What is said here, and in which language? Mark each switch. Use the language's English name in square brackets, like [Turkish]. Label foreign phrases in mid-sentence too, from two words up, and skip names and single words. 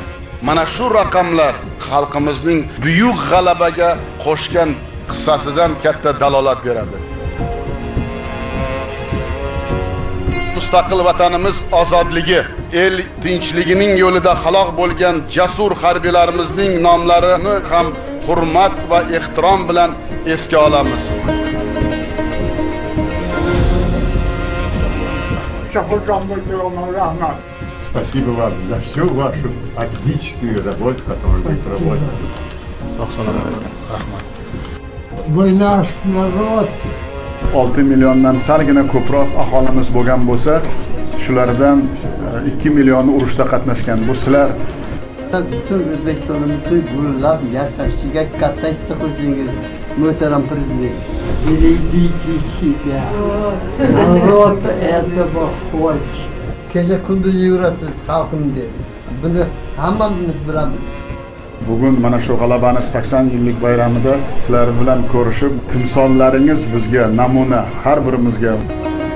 [Uzbek] Mana shu raqamlar xalqimizning buyuk g'alabaga qo'shgan hissasidan katta dalolat beradi. Mustaqil vatanimiz ozodligi, el tinchligining yo'lida halok bo'lgan jasur harbiylarimizning nomlarini ham hurmat va ehtirom bilan esga olamiz. [Russian] Спасибо вам за всю вашу отличную работу, которую вы проводите. Вы наш народ. [Uzbek] 6 milliondan salgina ko'proq aholimiz bo'lgan bo'lsa, shulardan 2 millioni urushda qatnashgan. Bu sizlar Bütün O'zbekistonimizni gullab yashashiga katta hissa qo'shdingiz, muhtaram prezident. [Russian] Берегите себя. Народ это ваш. [Uzbek] Kecha kunduz yurasiz xalqim deb. Buni hammamiz bilamiz. bugun mana shu g'alabani 80 yillik bayramida sizlar bilan ko'rishib, timsollaringiz bizga namuna, har birimizga